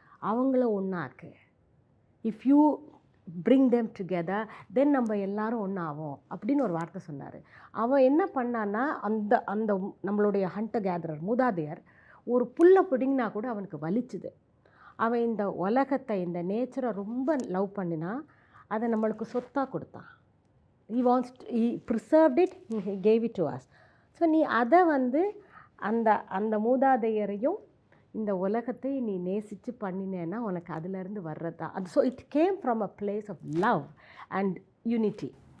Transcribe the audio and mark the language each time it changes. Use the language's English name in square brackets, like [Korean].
[Tamil] அவங்கள ஒன்றாக்கு. [English] if you bring them together then [Tamil] நம்ம எல்லாரும் ஒன்றாவோம் அப்படின்னு ஒரு வார்த்தை சொன்னார். அவன் என்ன பண்ணான்னா அந்த அந்த நம்மளுடைய ஹண்டர் கேதரர் மூதாதையர் ஒரு புல்லை பிடிங்கினா கூட அவனுக்கு வலிச்சுது. அவன் இந்த உலகத்தை இந்த நேச்சரை ரொம்ப லவ் பண்ணினா அதை நம்மளுக்கு சொத்தாக கொடுத்தான். [English] he preserved it, he gave it to us. [Tamil] So நீ அதை வந்து அந்த மூதாதையரையும் இந்த உலகத்தை நீ நேசித்து பண்ணினேன்னா உனக்கு அதிலேருந்து வர்றதா அது. [English] So it came from a place of love and unity.